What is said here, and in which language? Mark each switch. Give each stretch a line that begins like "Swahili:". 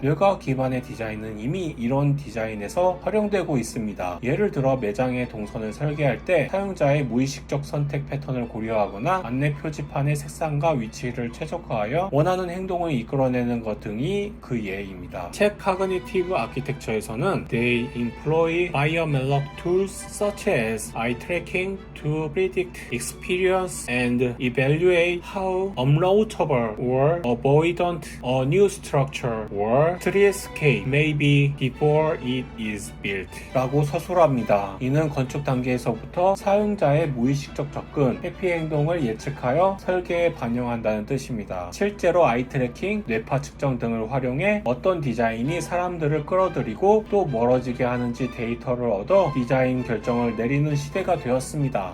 Korean: 뇌과학 기반의 디자인은 이미 이런 디자인에서 활용되고 있습니다. 예를 들어 매장의 동선을 설계할 때 사용자의 무의식적 선택 패턴을 고려하거나 안내 표지판의 색상과 위치를 최적화하여 원하는 행동을 이끌어내는 것 등이 그 예입니다. 있습니다. 책 Cognitive Architecture에서는
English: They employ biometric tools such as eye tracking to predict experience and evaluate how unroutable or avoidant a new structure or streetscape may be before it is built
Korean: 라고 서술합니다. 이는 건축 단계에서부터 사용자의 무의식적 접근, 회피 행동을 예측하여 설계에 반영한다는 뜻입니다. 실제로 아이 트래킹, 뇌파 측정 등을 활용해 어떤 디자인이 사람들을 끌어들이고 또 멀어지게 하는지 데이터를 얻어 디자인 결정을 내리는 시대가 되었습니다.